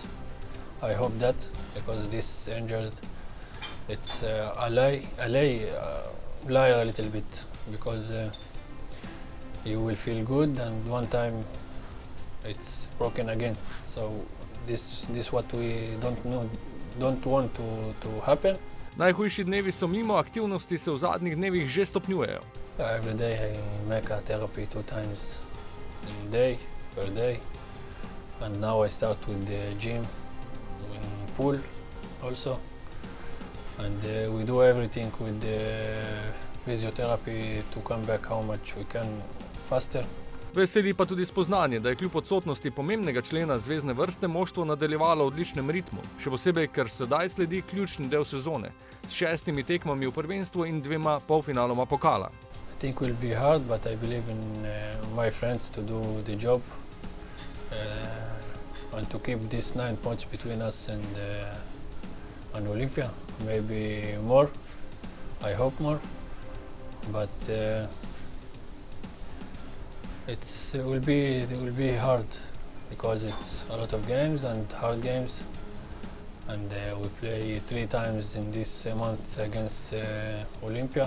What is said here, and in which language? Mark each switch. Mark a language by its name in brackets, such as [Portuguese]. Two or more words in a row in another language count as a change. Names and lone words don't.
[English] I hope that because this injured, it's a lie a little bit because you will feel good and one time it's broken again. So this what we don't want to happen. [Slovenian] Najhujši dnevi so mimo, aktivnosti se v zadnjih dnevih že stopnjujejo. [English] Every day I make a therapy 2 times per day, and now I start with the gym, in pool also, and we do everything with the physiotherapy to come back how much we can faster. [Slovenian] Veseli pa tudi spoznanje, da je kljub odsotnosti pomembnega člena zvezne vrste moštvo nadaljevalo v odličnem ritmu, še posebej, ker sedaj sledi ključni del sezone, s 6 tekmami v prvenstvu in 2 polfinaloma pokala. [English] I think will be hard, but I believe in my friends to do the job and to keep these 9 points between us and Olympia. Maybe more, I hope more, but it will be hard because it's a lot of games and hard games, and we play 3 times in this month against Olympia.